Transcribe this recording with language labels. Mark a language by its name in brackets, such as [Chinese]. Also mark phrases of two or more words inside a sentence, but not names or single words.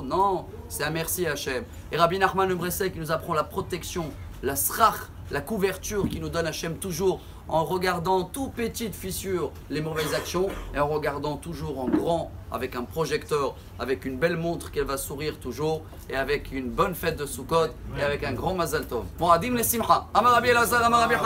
[French] Non, c'est un merci à Hachem. Et Rabbi Nachman Breslev qui nous apprend la protection, la srach, la couverture qui nous donne Hachem toujours en regardant tout petites fissures les mauvaises actions et en regardant toujours en grand avec un projecteur, avec une belle montre qu'elle va sourire toujours et avec une bonne fête de Sukkot et avec un grand [Hebrew] מזל טוב. מועדים לשמחה. אמר רבי אלעזר, אמר רבי